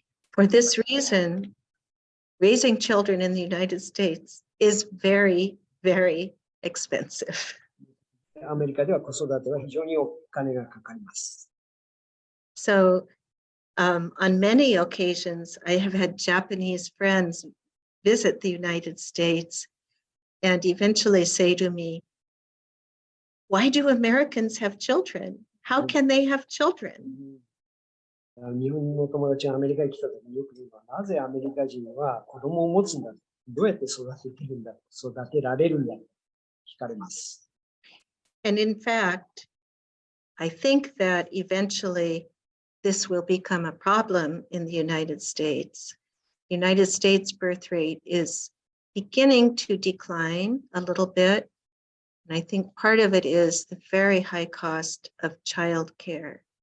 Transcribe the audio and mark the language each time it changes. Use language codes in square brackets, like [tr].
[en] For this reason, raising children in the United States is very, very expensive. [ja] アメリカでは子育ては非常にお金がかかります。 [en] So, on many occasions, I have had Japanese friends visit the United States and eventually say to me, "Why do Americans have children? How can they have children?" [ja] 日本の友達がアメリカに来た時によく言うのは、なぜアメリカ人は子供を持つんだ、どうやって育ててるんだ、育てられるんだと聞かれます。 [en] And in fact, I think that eventually this will become a problem in the United States. The United States birth rate is beginning to decline a little bit. And I think part of it is the very high cost of childcare.